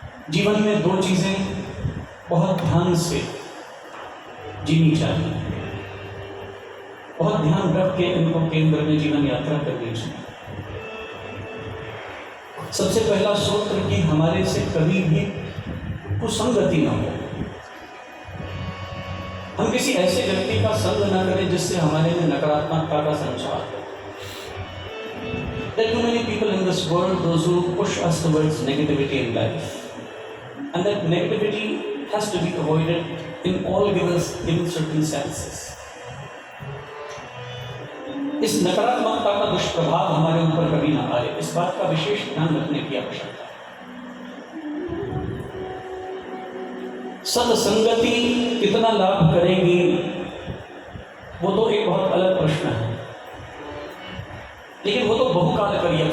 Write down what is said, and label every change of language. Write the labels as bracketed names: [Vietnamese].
[Hindi] जीवन में दो चीजें बहुत ध्यान से जीनी चाहिए, बहुत ध्यान रख के इनको केंद्र में जीवन यात्रा करनी चाहिए। सबसे पहला सूत्र कि हमारे से कभी भी कुसंगति न हो। हम किसी ऐसे व्यक्ति का संग न करें जिससे हमारे में नकारात्मकता का संचार हो। [English] There are too many people in this world, those who push us towards negativity in life, and that negativity has to be avoided in all given circumstances. [Hindi] इस नकारात्मकता का दुष्प्रभाव हमारे ऊपर कभी ना आए, इस बात का विशेष ध्यान रखने की आवश्यकता है। सत्संगति कितना लाभ करेगी वो तो एक बहुत अलग प्रश्न है, लेकिन वो तो बहुकालकरी है।